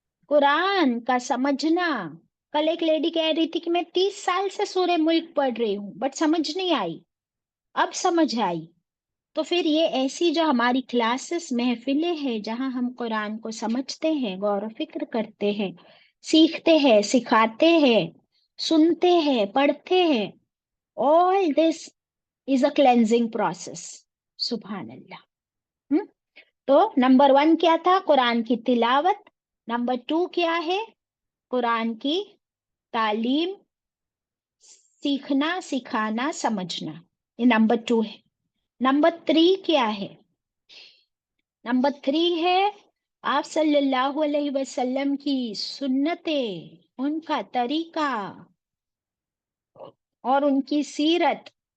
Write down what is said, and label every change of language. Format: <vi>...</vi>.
<ur>قرآن کا سمجھنا. کل ایک لیڈی کہہ رہی تھی کہ میں 30 سال سے سورہ ملک پڑھ رہی ہوں بٹ سمجھ نہیں آئی، اب سمجھ آئی. تو پھر یہ ایسی جو ہماری کلاسز، محفلیں ہیں جہاں ہم قرآن کو سمجھتے ہیں، غور و فکر کرتے ہیں، سیکھتے ہیں، سکھاتے ہیں، سنتے ہیں، پڑھتے ہیں.</ur> <en>all this is a cleansing process.</en> <ur>سبحان اللہ. تو نمبر 1 کیا تھا؟ قرآن کی تلاوت. نمبر 2 کیا ہے؟ قرآن کی تعلیم، سیکھنا، سکھانا، سمجھنا. یہ نمبر 2 ہے. نمبر 3 کیا ہے؟ نمبر 3 ہے آپ صلی اللہ علیہ وسلم کی سنتیں، ان کا طریقہ اور ان کی سیرت.</ur>